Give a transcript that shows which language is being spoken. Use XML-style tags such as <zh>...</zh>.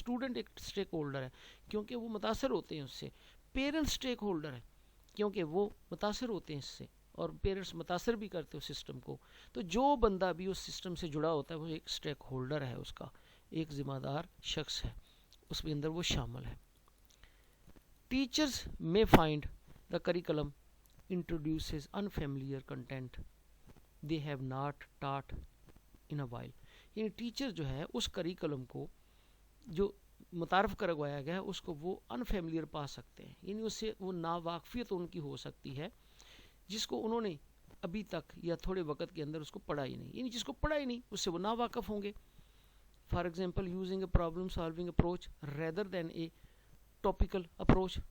<ur>Student ایک stake holder ہے کیونکہ وہ متاثر ہوتے ہیں اس سے. پیرنٹس اسٹیک ہولڈر ہے کیونکہ وہ متاثر ہوتے ہیں اس سے، اور پیرنٹس متاثر بھی کرتے ہیں اس سسٹم کو. تو جو بندہ بھی اس سسٹم سے جڑا ہوتا ہے وہ ایک اسٹیک ہولڈر ہے، اس کا ایک ذمہ دار شخص ہے، اس کے اندر وہ شامل ہے.</ur> <en>Teachers may find the curriculum introduces unfamiliar content they have not taught in a while.</en> <ur>یعنی ٹیچر جو ہے اس کریکلم کو جو متعارف کروایا گیا ہے اس کو وہ انفیملیئر پا سکتے ہیں، یعنی اس سے وہ ناواقفیت ان کی ہو سکتی ہے جس کو انہوں نے ابھی تک یا تھوڑے وقت کے اندر اس کو پڑھا ہی نہیں. یعنی جس کو پڑھا ہی نہیں اس سے وہ ناواقف ہوں گے.</ur> <en>For example using a problem solving approach rather than a topical approach.</en>